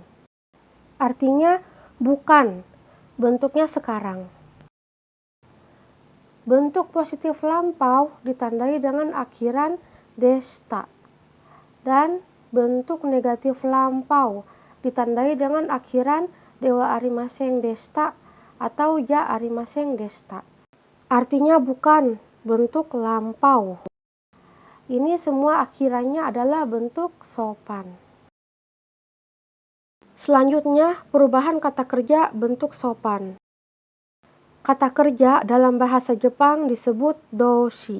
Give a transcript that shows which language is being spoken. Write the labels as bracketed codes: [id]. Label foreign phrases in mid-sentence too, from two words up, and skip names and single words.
[id] Artinya bukan, bentuknya sekarang. Bentuk positif lampau ditandai dengan akhiran deshita. Dan bentuk negatif lampau ditandai dengan akhiran [ja] ではありませんでした [id] atau [ja] じゃありませんでした. [id] Artinya bukan, bentuk lampau. Ini semua akhirannya adalah bentuk sopan. Selanjutnya, perubahan kata kerja bentuk sopan. Kata kerja dalam bahasa Jepang disebut doshi.